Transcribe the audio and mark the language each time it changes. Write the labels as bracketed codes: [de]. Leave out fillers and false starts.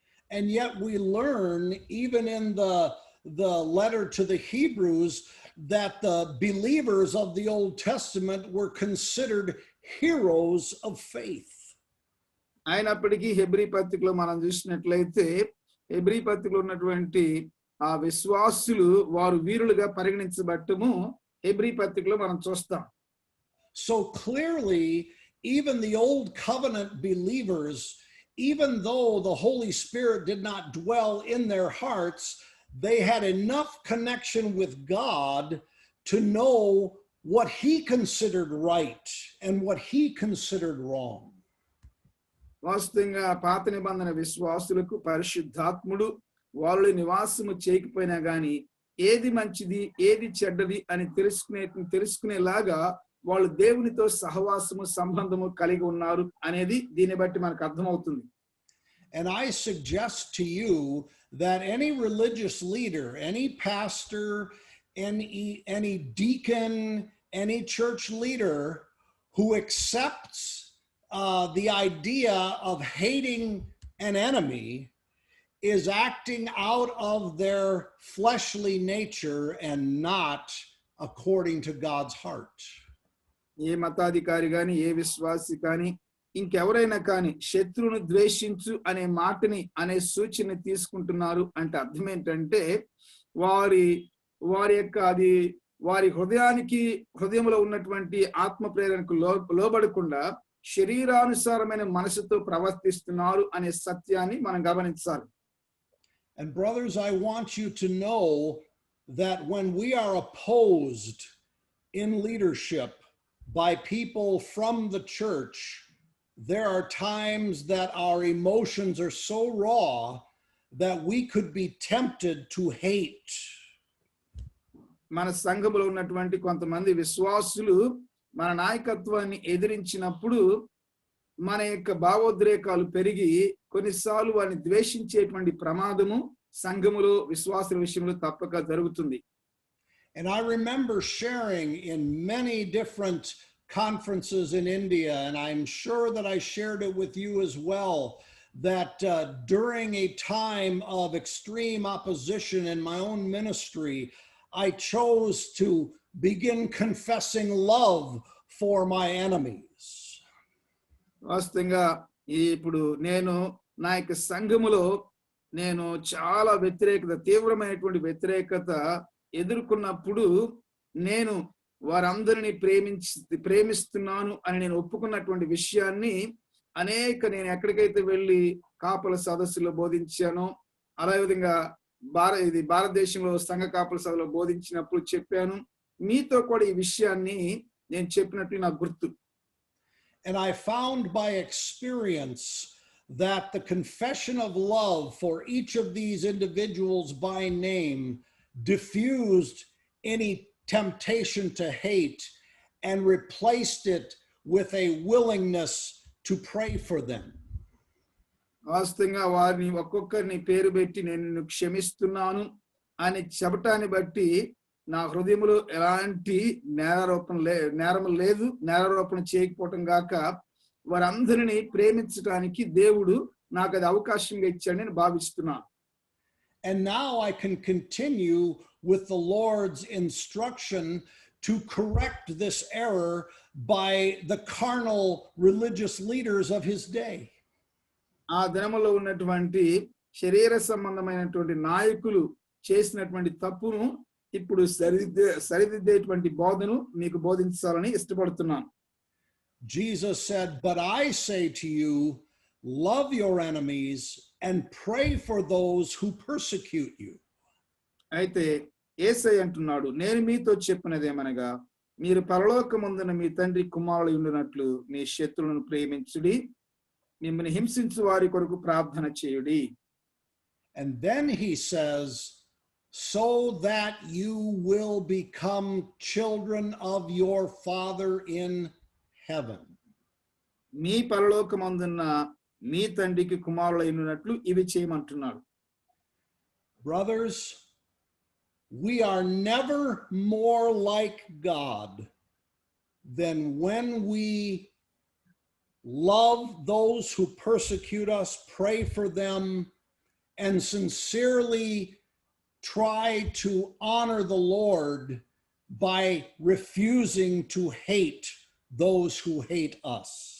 [en] And yet we learn even in the letter to the Hebrews that the believers of the Old Testament were considered heroes of faith. [te] అయినప్పటికీ Hebrew పత్రికలో మనం చూసినట్లయితే Hebrew పత్రికలో ఉన్నటువంటి ఆ విశ్వాసులు వారు వీరులుగా పరిగణించబట్టము హెబ్రీ పత్రికలో మనం చూస్తాం. [en] So clearly, even the old covenant believers, even though the Holy Spirit did not dwell in their hearts, they had enough connection with God to know what he considered right and what he considered wrong. [te] వాస్తవంగా పాత నిబంధన విశ్వాసులకు పరిశుద్ధాత్ముడు వాళ్ళు నివాసము చేయకపోయినా గాని ఏది మంచిది ఏది చెడ్డది అని తెలుసుకునేలాగా వాళ్ళు దేవునితో సహవాసము సంబంధము కలిగి ఉన్నారు అనేది దీన్ని బట్టి మనకు అర్థమవుతుంది. [en] And I suggest to you that any religious leader, any pastor, any deacon, any church leader who accepts the idea of hating an enemy is acting out of their fleshly nature and not according to God's heart. [te] ఏ మతాధికారి కానీ ఏ విశ్వాసి కానీ ఇంకెవరైనా కానీ శత్రువును ద్వేషించు అనే మాటని అనే సూచన తీసుకుంటున్నారు అంటే అర్థం ఏంటంటే వారి యొక్క అది వారి హృదయంలో ఉన్నటువంటి ఆత్మ ప్రేరణకు లోబడకుండా శరీరానుసారమైన మనసుతో ప్రవర్తిస్తున్నారు అనే సత్యాన్ని మనం గమనించాలి. [en] And brothers, I want you to know that when we are opposed in leadership by people from the church, there are times that our emotions are so raw that we could be tempted to hate. [te] మన సంఘములో ఉన్నటువంటి కొంతమంది విశ్వాసులు మన నాయకత్వాన్ని ఎదిరించినప్పుడు మన యొక్క భావోద్రేకాలు పెరిగి కొన్నిసార్లు వారిని ద్వేషించేటువంటి ప్రమాదము సంఘములో విశ్వాసుల విషయంలో తప్పక జరుగుతుంది. [en] And I remember sharing in many different conferences in India, and I'm sure that I shared it with you as well, that during a time of extreme opposition in my own ministry, I chose to begin confessing love for my enemies. [te] వాస్తవంగా ఇప్పుడు నేను నా యొక్క సంఘములో నేను చాలా తీవ్రమైనటువంటి వ్యతిరేకత ఎదుర్కొన్నప్పుడు నేను వారందరినీ ప్రేమిస్తున్నాను అని నేను ఒప్పుకున్నటువంటి విషయాన్ని నేను ఎక్కడికైతే వెళ్ళి కాపల సదస్సులో బోధించానో అదేవిధంగా భారతదేశంలో సంఘ కాపల సదస్సులో బోధించినప్పుడు చెప్పాను. మీతో కూడా ఈ విషయాన్ని నేను చెప్పినట్లు నాకు గుర్తు. [en] And I found by experience that the confession of love for each of these individuals by name diffused any temptation to hate and replaced it with a willingness to pray for them. [te] వాస్తవంగా వారిని ఒక్కొక్కరిని పేరు పెట్టి నేను క్షమిస్తున్నాను అని చెప్పటాన్ని బట్టి నా హృదయంలో ఎలాంటి నేరము లేదు, నేరారోపణ చేయకపోవటం గాక వారందరినీ ప్రేమించడానికి దేవుడు నాకు అది అవకాశంగా ఇచ్చాడని నేను భావిస్తున్నాను. [en] And now I can continue with the Lord's instruction to correct this error by the carnal religious leaders of his day. [te] ఆ దినములో ఉన్నటువంటి శరీర సంబంధమైనటువంటి నాయకులు చేసినటువంటి తప్పును ఇప్పుడు సరిదిద్దేటువంటి బోధను మీకు బోధించాలని ఇష్టపడుతున్నాను. [en] Jesus said, "But I say to you, love your enemies and pray for those who persecute you." [te] అయితే యేసయ్య అంటున్నాడు, నేను మీతో చెప్పినదేమనగా మీరు పరలోకమందున మీ తండ్రి కుమారులు ఉండినట్లు మీ శత్రువులను ప్రేమించుడి, మిమ్మల్ని హింసించు వారి కొరకు ప్రార్థన చేయుడి. [en] And then he says, so that you will become children of your Father in heaven. [te] మీ పరలోకమందున్న మీ తండ్రికి కుమారులై ఉన్నట్లు ఇవి చేయమంటున్నాడు. [en] Brothers, we are never more like God than when we love those who persecute us, pray for them, and sincerely try to honor the Lord by refusing to hate those who hate us.